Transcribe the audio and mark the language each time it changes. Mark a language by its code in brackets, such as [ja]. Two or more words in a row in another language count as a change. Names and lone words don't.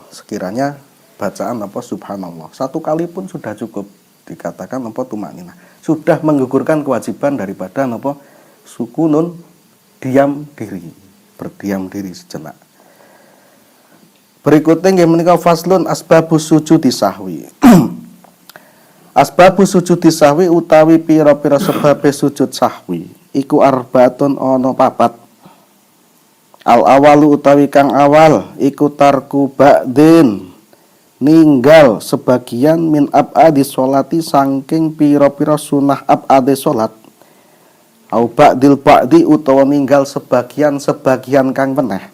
[id] Sekiranya bacaan subhanallah 1 kali pun sudah cukup dikatakan tumakninah. Sudah menggugurkan kewajiban daripada sukunun diam diri, berdiam diri sejenak. [jv] Berikutnya nggih menika [ar] faslun asbabus sujudi sahwi. Asbabus sujudi sahwi [jv] utawi pira-pira sebabe sujud sahwi iku arbaatun ana 4. [ar] Al awalu [jv] utawi kang awal iku [ar] tarku ba'din [jv] ninggal sebagian [ar] min ab'adi sholati [jv] saking pira-pira sunah ab'adi sholat [ar] au ba'dil ba'di [jv] utawa ninggal sebagian kang meneh.